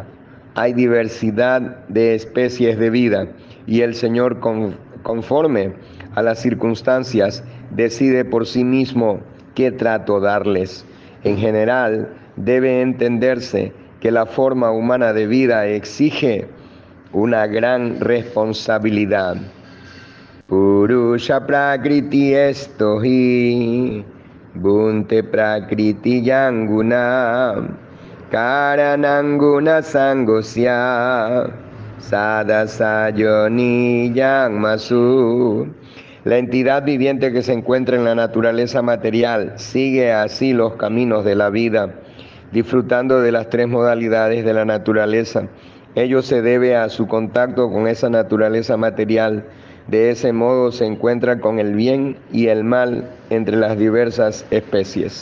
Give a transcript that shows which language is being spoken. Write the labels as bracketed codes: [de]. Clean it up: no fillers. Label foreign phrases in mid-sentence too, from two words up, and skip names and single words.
[es] Hay diversidad de especies de vida y el Señor, conforme a las circunstancias, decide por sí mismo qué trato darles. En general, debe entenderse que la forma humana de vida exige una gran responsabilidad. [sa] Purusha Prakriti estohi, Bunte Prakriti Yanguna, Karananguna Sangosya, Sadasayoni Yangmasu. [es] La entidad viviente que se encuentra en la naturaleza material sigue así los caminos de la vida, disfrutando de las tres modalidades de la naturaleza. Ello se debe a su contacto con esa naturaleza material. De ese modo se encuentra con el bien y el mal entre las diversas especies.